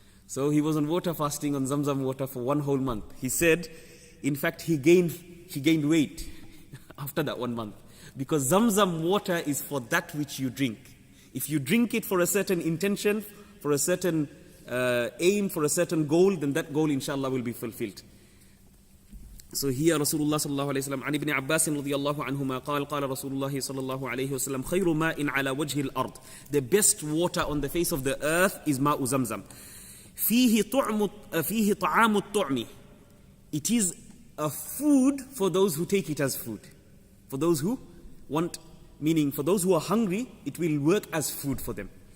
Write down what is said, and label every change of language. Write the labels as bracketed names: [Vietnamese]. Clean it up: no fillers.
[English] So he was on water fasting on Zamzam water for 1 whole month. He said, in fact, he gained weight after that 1 month. Because Zamzam water is for that which you drink. If you drink it for a certain intention, for a certain aim, for a certain goal, then that goal inshallah will be fulfilled. So here [Arabic] Rasulullah sallallahu alayhi wa sallam, عن ابن عباس رضي الله عنهما قال رسول الله صلى الله عليه وسلم خير ماء على وجه الأرض. [English] The best water on the face of the earth is [Arabic] ماء زمزم. فيه طعام الطعم. [English] It is a food for those who take it as food. For those who want, meaning for those who are hungry, it will work as food for them.